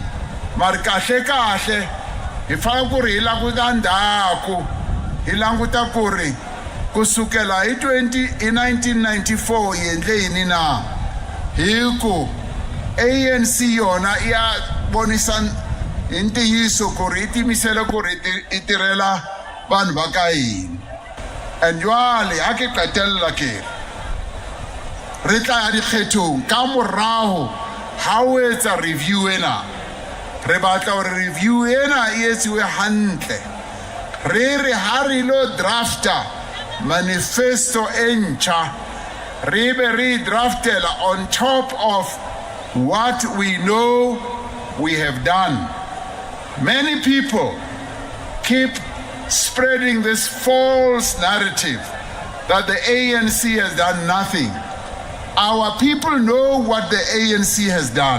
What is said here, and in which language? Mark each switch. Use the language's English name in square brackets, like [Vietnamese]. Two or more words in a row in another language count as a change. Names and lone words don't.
[Tsonga] Mari kahle hi fana ku ri hi languta ndhaku, hi languta ku ri kusukela hi 1994 hi endle yini na. Hi ku ANC yona ya bonisa hi ntiyiso ku ri hi timisele ku ri hi tirhela vanhu va ka hina. [Southern Sotho] And jwale ha ke qetella ke re tla ya dikgethong ka morago ha o etsa review ena, re batla gore review ena e etsiwe hantle. Re ha re lo drafta manifesto e ntšha, re be re draftela [English] on top of what we know we have done. Many people keep spreading this false narrative that the ANC has done nothing. Our people know what the ANC has done.